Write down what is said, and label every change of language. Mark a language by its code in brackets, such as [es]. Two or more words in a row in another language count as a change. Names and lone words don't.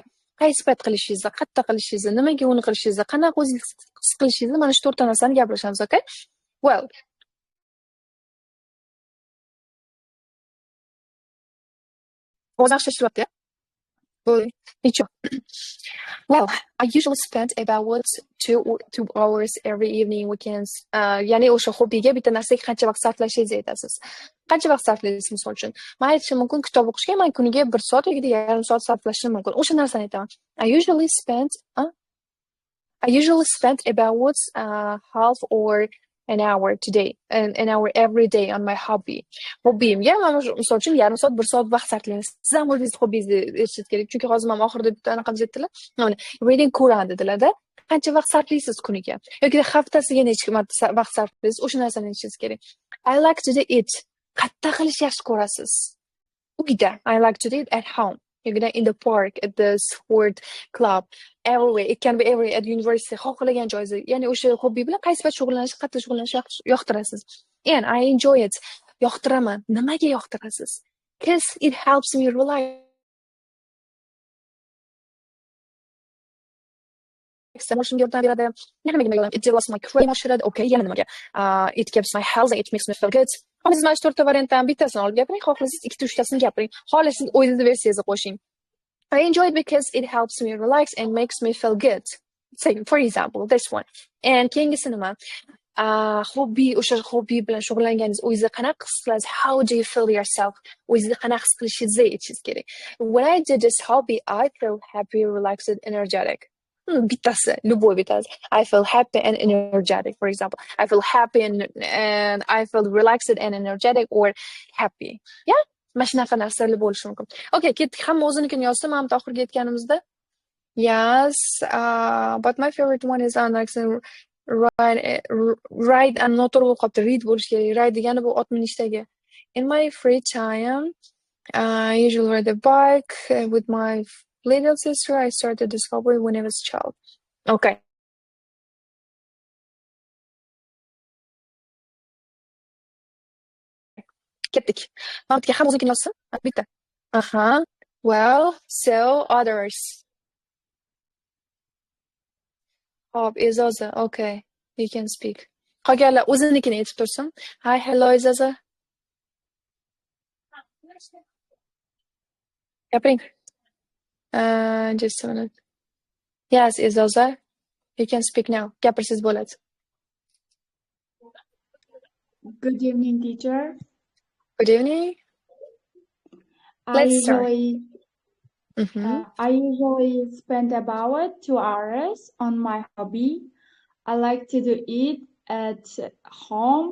[uz] Qaysi payt qilishingizni, qayerda qilishingizni, nimaga uni qilishingizni, qanaqa o'zingiz his qilishingizni, mana shu to'rtta narsani gapirishamiz, okay? Well, o'zi yaxshi eshitilyapti-ya? Nechuk. [en] Well, I usually spend about 2 hours every evening weekends. [uz] Ya'ni o'sha hobbiga bitta narsaga qancha vaqt sarflashingizni aytasiz. Qancha vaqt sarflaysiz misol uchun? Men aytishim mumkin, kitob o'qishga men kuniga 1 soat yoki yarim soat sarflashim mumkin. O'sha narsani aytaman. [en] I usually spend about half or an hour today, an hour every day on my hobby. [uz] Hobbimga mana shu misol uchun yarim soat, 1 soat vaqt sarflaysiz. Siz ham o'zingiz hobbingizni eshitishingiz kerak. Chunki hozir men oxirida bitta anaqamiz aytdilar. Mana [en] reading Quran [uz] dedilar-da. Qancha vaqt sarflaysiz kuniga? Yoki haftasiga necha marta vaqt sarflaysiz? O'sha narsani aytishingiz kerak. [en] I like to do it. [uz] Qayerda qilish yaxshi ko'rasiz? Uyda. [en] I like to do it at home. Yoki in the park, at the sport club, everywhere. It can be everywhere, at university. [uz] Xohlagan joyingizda. Ya'ni o'sha hobbi bilan qaysi payt shug'ullanish, qayerda shug'ullanishni yoqtirasiz. [en] And I enjoy it. [uz] Yoqtiraman. Nimaga yoqtirasiz? [en] Because it helps me relax. It develops my cream oshiradi. [uz] Okay, yana nimaga? [en] It keeps my health, it makes me feel good. [uz] Siz mana shu to'rtta variantdan bittasini olib gapiring, xohlasangiz 2-3tasini gapiring. Xohlasangiz o'zingizni versiyangizni qo'shing. [en] I enjoy it because it helps me relax and makes me feel good. Say, for example, this one. [uz] And keyingisi nima? Hobby, o'sha hobby bilan shug'ullanganingiz o'zingizni qanaqa his qilasiz? [en] How do you feel yourself? [uz] O'zingizni qanaqa his qilishingizni aytishingiz kerak. [en] When I do this hobby, I feel happy, relaxed, energetic. [uz] Bittasi, любой bittasi. [en] I feel happy and energetic, for example. I feel happy and I feel relaxed and energetic or happy. Yeah? [uz] Mana shunaqa narsalar bo'lishi mumkin. Okay, ketdik. Hamma o'zinikini yozsa, mana bu oxirgi aytganimizda. [en] Yes, but my favorite one is ride and [uz] noto'g'ri bo'lib qolibdi. [en] Read [uz] bo'lishi kerak. Ride degani bu ot minishdagi. [en] In my free time, I usually ride a bike with my little sister. I started this hobby when I was a child. [uz] Okay. Ketdik. Mantiga ham o'zingni yozsin. Bitta. [en] Well, so others. [uz] Hop, Izoza. Okay. [en] You can speak. [uz] Qolganlar o'zinikini aytib tursin. [en] Hi, hello, Izoza. Gapiring. Just a minute. Yes, Izoza. You can speak now. [uz] Gapirsiz bo'ladi. [en] Good evening, teacher. Good evening. Let's start. I usually spend about 2 hours on my hobby. I like to do it at home.